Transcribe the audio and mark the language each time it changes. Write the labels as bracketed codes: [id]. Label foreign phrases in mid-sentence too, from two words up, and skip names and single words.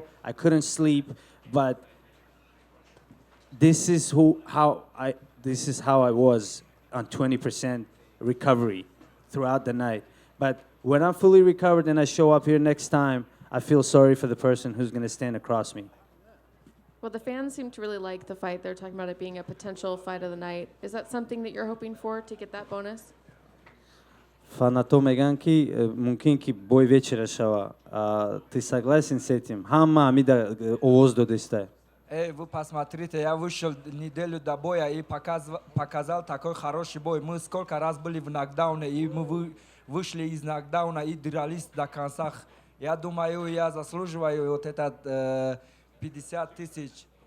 [en] I couldn't sleep, but this is how I was on 20% recovery throughout the night. But when I'm fully recovered and I show up here next time, I feel sorry for the person who's going to stand across me. Well, the fans seem to really like the fight. They're talking about it being a potential fight of the night. Is that something that you're hoping for to get that bonus? [tg] Фанато меган ки мумкин ки [ru] бой вечера [tg] шава. [ru] Ты согласен с этим? [tg] Ҳама амида овоз додестай. [ru] Вы посмотрите, я вышел неделю до боя и показал такой хороший бой. Мы сколько раз были в нокдауне, и мы вышли из нокдауна и дрались до конца. Я думаю, я заслуживаю вот этот 50 тысяч.